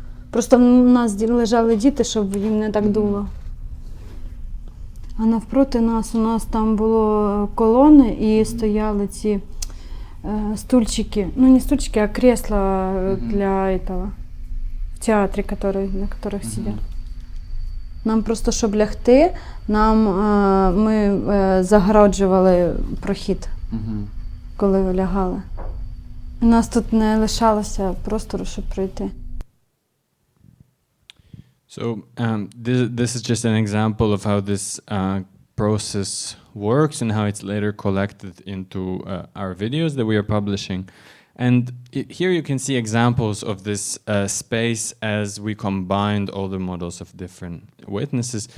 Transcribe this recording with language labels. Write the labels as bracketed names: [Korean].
[Ukrainian] Просто у нас лежали діти, щоб їм не так дуло. А навпроти нас, у нас там було колони і стояли ці стульчики. [Russian] Ну, не стульчики, а кресла для этого, [Ukrainian] в театрі, [Russian] на которых сидять. [Ukrainian] Нам просто, щоб лягти, ми загороджували прохід, коли лягали. У нас тут не лишалося простору, щоб пройти. [English] So this is just an example of how this process works and how it's later collected into our videos that we are publishing. And here you can see examples of this space as we combined all the models of different witnesses.